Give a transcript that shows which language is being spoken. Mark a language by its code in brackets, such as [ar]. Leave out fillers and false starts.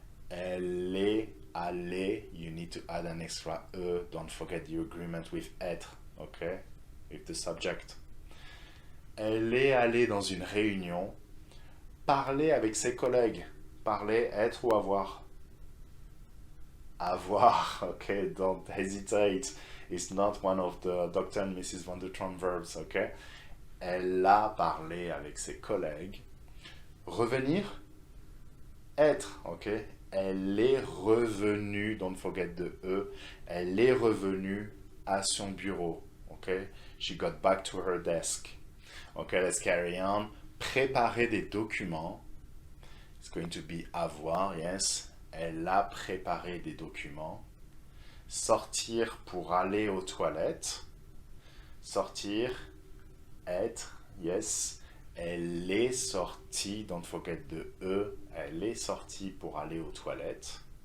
[fr] Elle est allée, [en] you need to add an extra E, don't forget the agreement with être, okay, with the subject. [fr] Elle est allée dans une réunion, parler avec ses collègues, parler, être ou avoir? [en] Avoir, okay, don't hesitate, it's not one of the Dr. and Mrs. Van der Trump verbs, okay. [fr] Elle a parlé avec ses collègues. Revenir, être, okay. Elle est revenue, [en] don't forget the E, [fr] elle est revenue à son bureau, okay? [en] She got back to her desk. Okay, let's carry on. [fr] Préparer des documents. [en] It's going to be avoir, yes. [fr] Elle a préparé des documents. Sortir pour aller aux toilettes. Sortir, être, yes. Elle est sortie, [en] don't forget the E, [fr] elle est sortie pour aller aux toilettes.